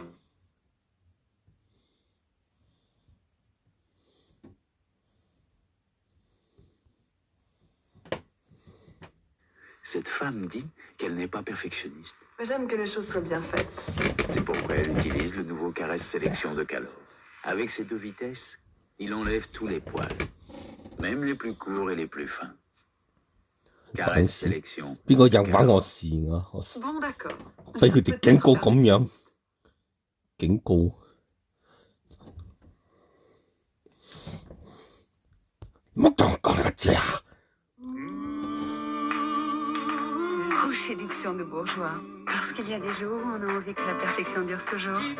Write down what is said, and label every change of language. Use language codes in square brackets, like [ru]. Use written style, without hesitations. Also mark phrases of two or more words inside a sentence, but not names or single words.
[fr] Cette femme dit qu'elle n'est pas perfectionniste. J'aime que les choses soient bien faites. C'est pourquoi elle utilise le nouveau Caresse Sélection de Calor. Avec ses deux vitesses, il enlève tous les poils, même les plus courts et les plus fins. Caresse Sélection. [yue] 邊個引翻我線啊？我 [fr] Bon, d'accord. [yue] 睇佢哋警告咁樣，警告。唔好講講個字啊！ [fr] Rouge séduction de bourgeois. Parce qu'il y a des jours où on a envie que la perfection dure toujours.